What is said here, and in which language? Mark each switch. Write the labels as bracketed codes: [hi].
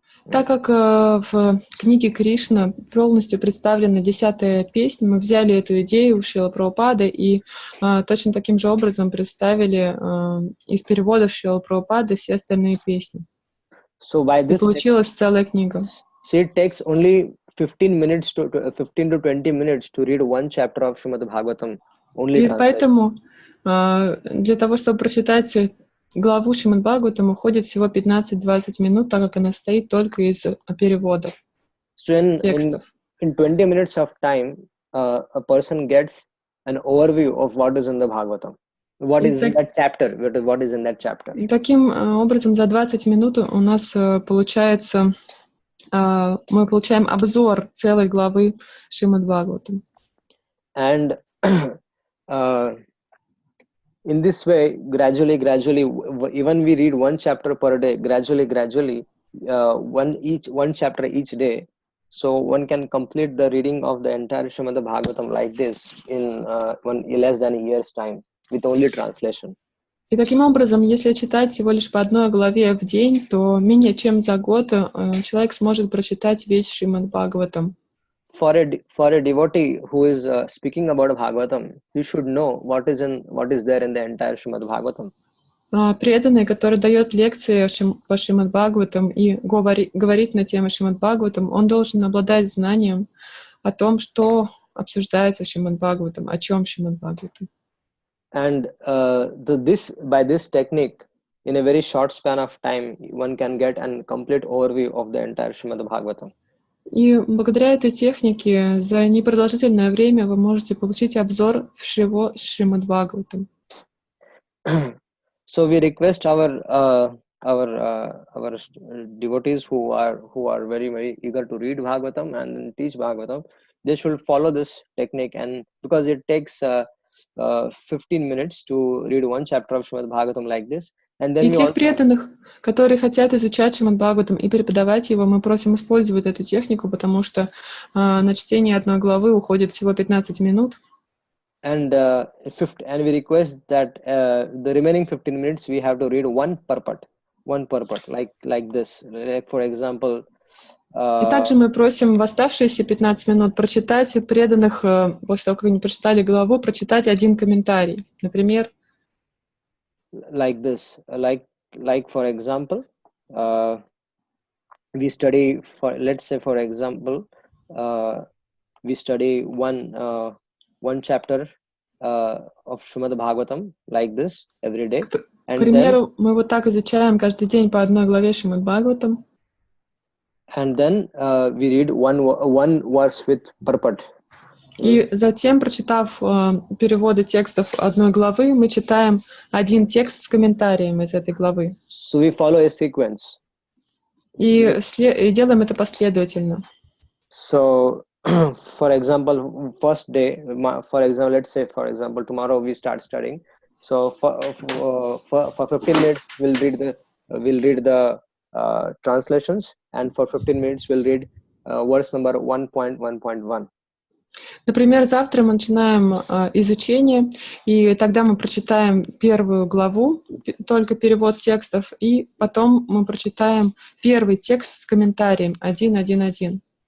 [ru] Так как в книге Кришна полностью представлена 10-я песня, мы взяли эту идею у Шрилы Прабхупады и точно таким же образом представили из переводов Шрилы Прабхупады все остальные песни. [en] So by [ru] И [en] this [ru] получилась целая книга. [en] So it takes only 15 to 20 minutes to read one chapter of Srimad Bhagavatam. Only [ru] И [en] translation. [ru] поэтому для того, чтобы прочитать главу Шримад Бхагаватам, уходит всего 15-20 минут, так как она состоит только из переводов, текстов. [en] In 20 minutes of time, a person gets an overview of what is in the Bhagavatam. What is in that chapter? What is in that chapter? [ru] Таким образом, за 20 минут у нас получается, мы получаем обзор целой главы Шримад Бхагаватам. [en] And in this way, gradually, even we read one chapter per day, gradually, one chapter each day. So one can complete the reading of the entire Srimad Bhagavatam like this in less than a year's time with only translation. [ru] И таким образом, если читать всего лишь по одной главе в день, то менее чем за год человек сможет прочитать весь Шримад Бхагаватам. [en] For a devotee who is speaking about Bhagavatam, he should know what is there in the entire Srimad Bhagavatam. [ru] Преданный, который дает лекции по Шримад Бхагаватам и говорит на тему Шримад Бхагаватам, он должен обладать знанием о том, что обсуждается в Шримад Бхагаватам, о чем Шримад Бхагаватам. [en] And by this technique, in a very short span of time, one can get a complete overview of the entire Srimad Bhagavatam. [ru] И благодаря этой технике за непродолжительное время вы можете получить обзор всего Шримад Бхагаватам. [en] So we request our devotees who are very, very eager to read Bhagavatam and teach Bhagavatam, they should follow this technique, and because it takes 15 minutes to read one chapter of Srimad Bhagavatam like this. And then [ru] и тех преданных, которые хотят изучать Шримад Бхагаватам и преподавать его, мы просим использовать эту технику, потому что на чтение одной главы уходит всего 15 минут. [en] And we request that the remaining 15 minutes we have to read one purport, like this. Like for example. [ru] И также мы просим в оставшиеся 15 минут прочитать преданных, после того, как они прочитали главу, прочитать один комментарий. Например, [en] like this, like for example, we study let's say for example, we study one chapter of Srimad Bhagavatam like this every day. [ru] К примеру, мы вот так изучаем каждый день по одной главе Шримад Бхагаватам. [en] And then we read one verse with purport. [ru] И затем, прочитав переводы текстов одной главы, мы читаем один текст с комментарием из этой главы. [en] So we follow a sequence. [ru] И делаем это последовательно. [en] So, for example, first day, let's say, for example, tomorrow we start studying. So for 15 minutes we'll read the translations, and for 15 minutes we'll read verse number 1.1.1. [ru] Например, завтра мы начинаем изучение, и тогда мы прочитаем первую главу, только перевод текстов, и потом мы прочитаем первый текст с комментарием 1.1.1.